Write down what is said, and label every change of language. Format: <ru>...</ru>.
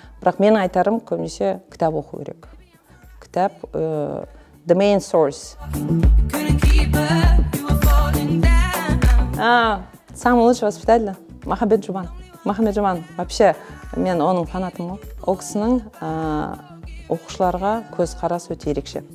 <kk>Бірақ мен айтарым көбінесе кітап оқу керек. Кітап</kk> <en>the main source.</en> <ru>Самый лучший воспитатель Махамбет Жубан.</ru> <kk>Махамбет Жубан. Вообще мен оның фанатым. Ол кісінің оқушыларға көзқарасы өте ерекше.</kk>